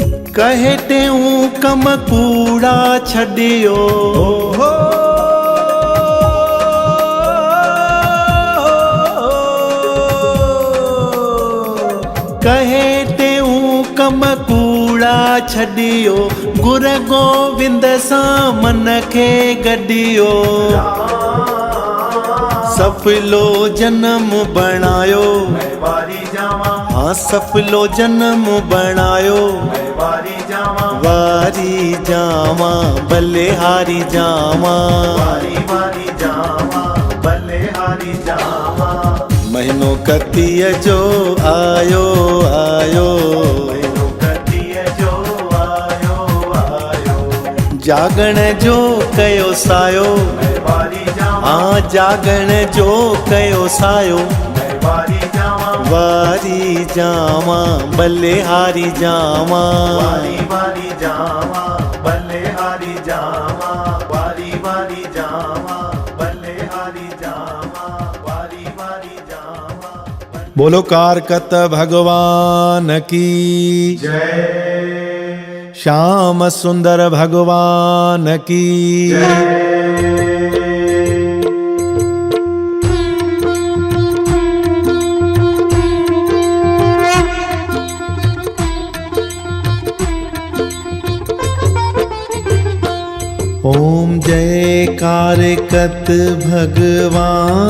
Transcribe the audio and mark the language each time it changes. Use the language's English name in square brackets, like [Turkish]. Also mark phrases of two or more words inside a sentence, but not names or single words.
[Sindhi] कहे टेऊं कम कूड़ा छड़ियो हो कहे टेऊं कम कूड़ा छड़ियो गुर गोविंद सां मन खे गॾियो सफलो जन्म बणायो मैं वारी जावां हाँ सफलो जन्म बणायो मैं वारी जावां वारी जावां भले हारी जावां वारी वारी जावां भले हारी जावां महीनो कतीअ जो आयो आयो महीनो कतीअ जो आयो आयो जागण जो कयो सायो मैं वारी जावां हाँ जागण जो कयो सायो मैं वारी जावां वारी जावां भले हारी जावां वारी वारी जावां भले हारी जावां वारी वारी जावां भले हारी जावां वारी वारी जावां [Hindi] बोलो कारकत भगवान की जय श्याम सुंदर भगवान की ओम जय कारकत भगवान